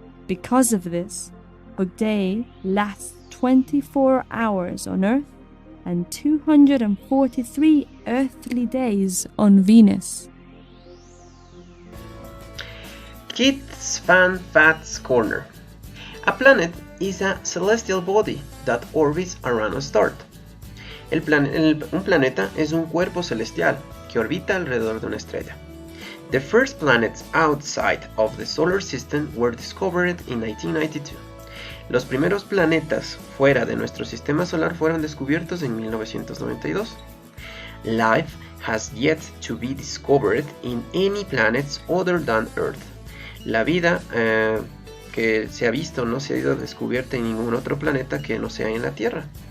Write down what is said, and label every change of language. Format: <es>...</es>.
<en>Because of this, a day lasts 24 hours on Earth and 243 earthly days on Venus. Kids Fan Facts Corner. A planet is a celestial body that orbits around a star.</en> <es>Un planeta es un cuerpo celestial que orbita alrededor de una estrella.</es> <en>The first planets outside of the solar system were discovered in 1992.</en> <es>Los primeros planetas fuera de nuestro sistema solar fueron descubiertos en 1992.</es> <en>Life has yet to be discovered in any planets other than Earth.</en> <es>La vida que se ha visto no se ha ido descubierta en ningún otro planeta que no sea en la Tierra.</es>